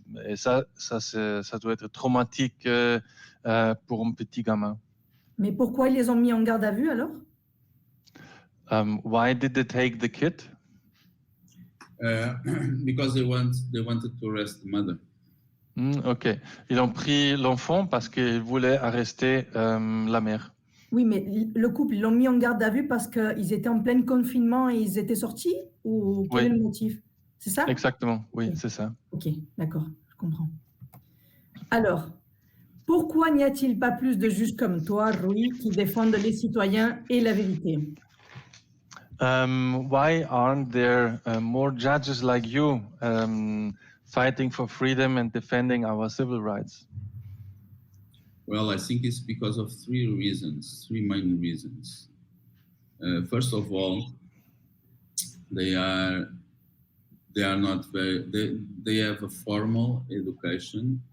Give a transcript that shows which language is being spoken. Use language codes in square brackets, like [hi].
[fr] Et ça doit être traumatique pour un petit gamin. Mais pourquoi ils les ont mis en garde à vue alors? [en] Why did they take the kid? Because they wanted to arrest the mother. Ok. [fr] Ils ont pris l'enfant parce qu'ils voulaient arrêter la mère. Oui, mais le couple, ils l'ont mis en garde à vue parce qu'ils étaient en plein confinement et ils étaient sortis? Ou quel est le motif? C'est ça? Exactement, oui, [en] okay. [fr] C'est ça. Ok, d'accord, je comprends. Alors, pourquoi n'y a-t-il pas plus de juges comme toi, Rui, qui défendent les citoyens et la vérité? [en] Why aren't there more judges like you fighting for freedom and defending our civil rights? Well, I think it's because of three main reasons. First of all, they are not they have a formal education.